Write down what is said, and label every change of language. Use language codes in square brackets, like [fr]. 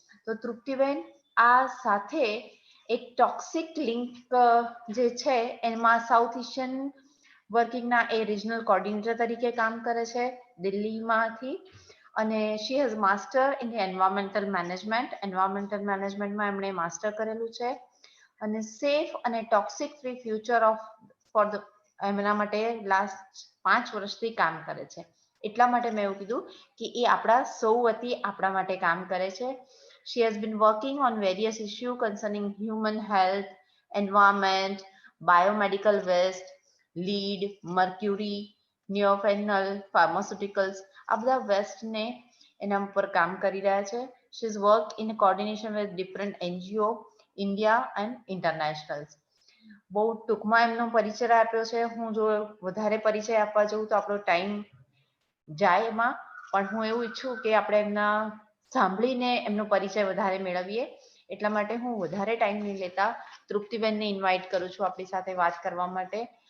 [gu] તો તૃપ્તિબેન આ સાથે એક ટોક્સિક લિંક જે છે એમાં સાઉથ એશિયન વર્કિંગના એ રિજનલ કોર્ડિનેટર તરીકે કામ કરે છે દિલ્હીમાંથી, અને [en] She has master in environmental management. [gu] Environmental મેનેજમેન્ટમાં એમણે માસ્ટર કરેલું છે, અને સેફ અને [en] toxic free future for the [gu] એમના માટે લાસ્ટ 5 વર્ષથી કામ કરે છે. એટલા માટે મેં એવું કીધું કે એ આપણા સૌ વતી આપણા માટે કામ કરે છે. [en] She has been working on various issues concerning human health, environment, biomedical waste, lead, mercury, neophenol, pharmaceuticals. [gu] આ બધા વેસ્ટને એના ઉપર કામ કરી રહ્યા છે. [en] She has worked in coordination with different NGO, India and international. [gu] બહુ ટૂંકમાં એમનો પરિચય આપ્યો છે. હું જો વધારે પરિચય આપવા જઉં તો આપણો ટાઈમ જાય એમાં, પણ હું એવું ઈચ્છું કે આપણે એમના સાંભળીને એમનો પરિચય વધારે મેળવીએ. એટલા માટે હું વધારે ટાઈમ નહીં લેતા તૃપ્તિબેનને ઇન્વાઇટ કરું છું આપણી સાથે વાત કરવા માટે.